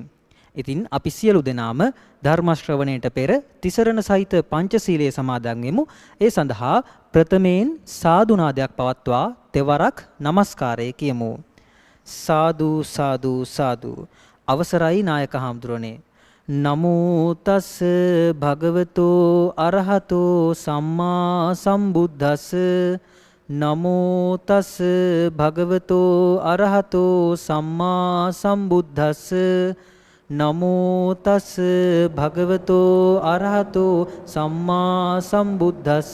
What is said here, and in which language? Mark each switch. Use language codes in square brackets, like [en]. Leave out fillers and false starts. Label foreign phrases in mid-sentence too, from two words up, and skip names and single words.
[si] ඉතින් අපි සියලු දෙනාම ධර්ම ශ්‍රවණයට පෙර තිසරණ සහිත පංචශීලයේ සමාදන් වෙමු. ඒ සඳහා ප්‍රථමයෙන් සාදුනාදයක් පවත්වා තෙවරක් නමස්කාරය කියමු. සාදු සාදු සාදු. අවසරයි නායක හාමුදුරනේ. [pi] නමෝ තස් භගවතෝ අරහතෝ සම්මා සම්බුද්දස්ස. නමෝ තස් භගවතෝ අරහතෝ සම්මා සම්බුද්දස්ස. නමෝ තස් භගවතෝ අරහතෝ සම්මා සම්බුද්දස්ස.